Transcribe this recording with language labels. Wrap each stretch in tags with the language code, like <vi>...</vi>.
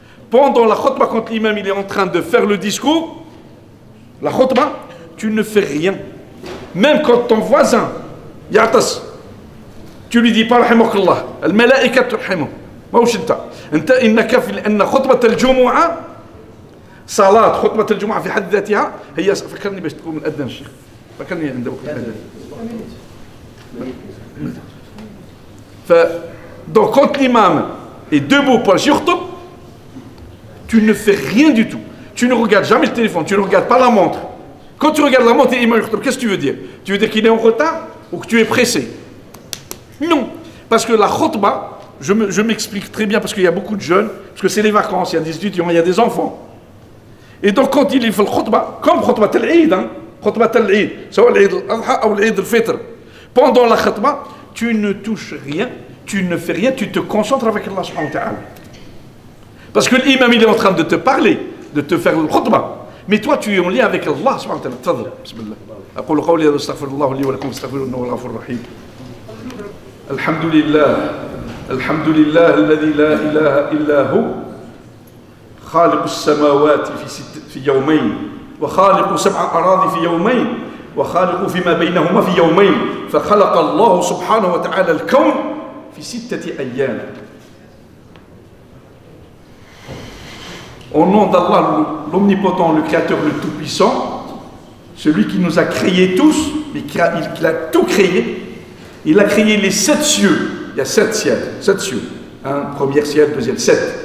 <fr>Pendant la khutbah, quand l'imam il est en train de faire le discours, la khutbah, tu ne fais rien. Même quand ton voisin, ya'tas, tu lui dis pas</fr> <ar>rahimakallah, al-malaika turhimu, ماهوش انت انك في ان خطبة الجمعة صلاة خطبة الجمعة في حد ذاتها هي. فكرني باش تكون الأذان الشيخ، فكرني عند وقت الأذان.</ar> <fr>Donc quand l'imam est debout pour</fr> <ar>يخطب,</ar> <fr>tu ne fais rien du tout. Tu ne regardes jamais le téléphone, tu ne regardes pas la montre. Quand tu regardes la montre et l'imam</fr> <ar>يخطب,</ar> <fr>qu'est-ce que tu veux dire? Tu veux dire qu'il est en retard ou que tu es pressé? Non, parce que la khutbah, je m'explique très bien parce qu'il y a beaucoup de jeunes, parce que c'est les vacances, il y a des étudiants, il y a des enfants. Et donc quand il fait le khutbah, comme khutbah al-Eid, khutbah al-Eid, soit l'Eid al-Adha ou l'Eid al-Fitr, pendant la khutbah, tu ne touches rien, tu ne fais rien, tu te concentres avec Allah subhanahu wa ta'ala. Parce que l'imam il est en train de te parler, de te faire le khutbah, mais toi tu es en lien avec Allah subhanahu wa ta'ala.</fr> <ar>Tfadhal, bismillah. أقول قولي هذا أستغفر الله لي ولكم استغفروه إنه هو الغفور الرحيم. الحمد لله الذي لا إله إلا هو خالق السماوات في يومين وخالق 7 أراضي في يومين وخالق فيما بينهما في يومين فخلق الله سبحانه وتعالى الكون في 6 أيام.</ar> <fr>Au nom d'Allah, l'omnipotent, le créateur, le tout-puissant, celui qui nous a créés tous, il a tout créé. Il a créé les 7 cieux. Il y a 7 ciels, 7 cieux. Premier ciel, deuxième, 7.</fr>